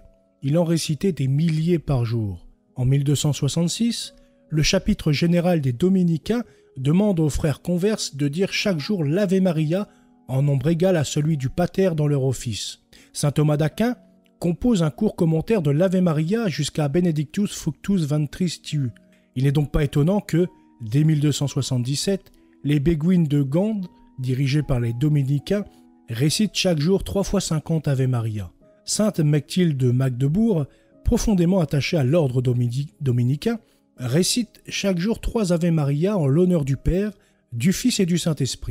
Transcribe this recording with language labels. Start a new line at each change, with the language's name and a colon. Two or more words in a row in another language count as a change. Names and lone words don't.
French: Il en récitait des milliers par jour. En 1266, le chapitre général des Dominicains demande aux frères converses de dire chaque jour l'Ave Maria en nombre égal à celui du Pater dans leur office. Saint Thomas d'Aquin compose un court commentaire de l'Ave Maria jusqu'à
Latin: Benedictus fructus ventris tiu.
French: Il n'est donc pas étonnant que, dès 1277, les béguines de Gand, dirigés par les Dominicains, récitent chaque jour 3 fois 50 Ave Maria. Sainte Mechtilde de Magdebourg, profondément attachée à l'ordre dominicain, récite chaque jour 3 Ave Maria en l'honneur du Père, du Fils et du Saint-Esprit.